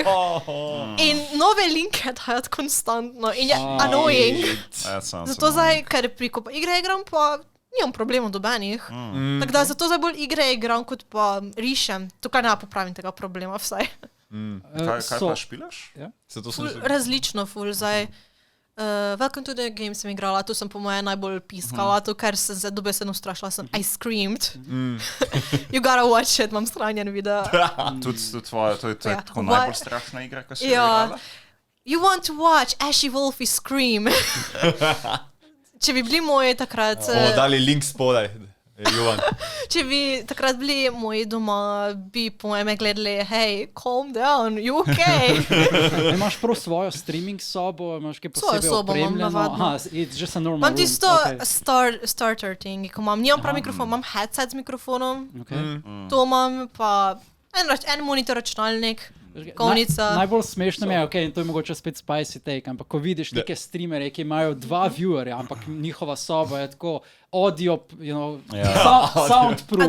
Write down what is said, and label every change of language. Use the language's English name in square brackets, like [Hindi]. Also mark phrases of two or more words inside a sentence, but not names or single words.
[Slovenian] In nove linke dajati konstantno. In je annoying. Zato zdaj, ker preko igre igram, pa nimam problemov dobenih. Tako da zato zdaj bolj igre igram, kot pa rišem. Tukaj ne popravim tega problema vsaj. Kaj pa špilaš? Različno ful zdaj. Welcome to the Game sem igrala, tu sem po moje najbolj piskala, to ker sem se dobesedno strašila, [English] I screamed. You gotta watch it, [Slovenian] imam stranjen video. Tudi tvoje, to je tako najbolj strašna igra, ko si igrala? [English] You want to watch Ashy Wolfie scream. [Slovenian] Če bi bili moji takrat... dali link spodaj. Če bi takrat bili moji doma, bi po mojem gledali, [English] hey, calm down, you okay? [Slovenian] Imaš prav svojo streaming sobo, imaš kaj posebej Svojo sobo imam navadno. [English] It's just a normal [Slovenian] Imam [English] room. tisto starter thing, [Slovenian] ko nimam prav mikrofon, imam headset z mikrofonom, to imam pa en monitor računalnik, kovnica. Najbolj smešno mi je, in to je mogoče spet [English] spicy take, [Slovenian] ampak ko vidiš neke streamere, ki imajo 2 viewerja, ampak njihova soba je tako audio, soundproof,